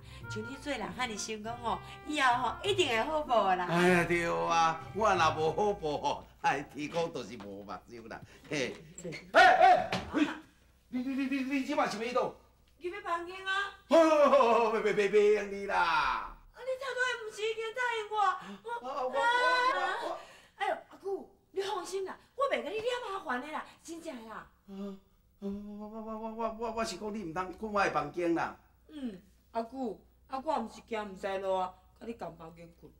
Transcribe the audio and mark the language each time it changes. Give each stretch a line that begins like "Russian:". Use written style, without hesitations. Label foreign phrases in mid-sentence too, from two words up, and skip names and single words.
Min Nan Chinese: 像你做人遐尼成功吼，以后吼一定会好报啦。哎，对啊，我若无好报吼。哎，天公就是无目睭啦，嘿！你即摆想去倒？入去房间啊！别用你啦！啊，你头拄个毋是已经答应我？我哎呦，阿姑，你放心啦，我袂甲你惹麻烦的啦，真正啦。我是讲你唔通困我的房间啦。阿姑，我毋是惊毋知路啊，甲你共房间困。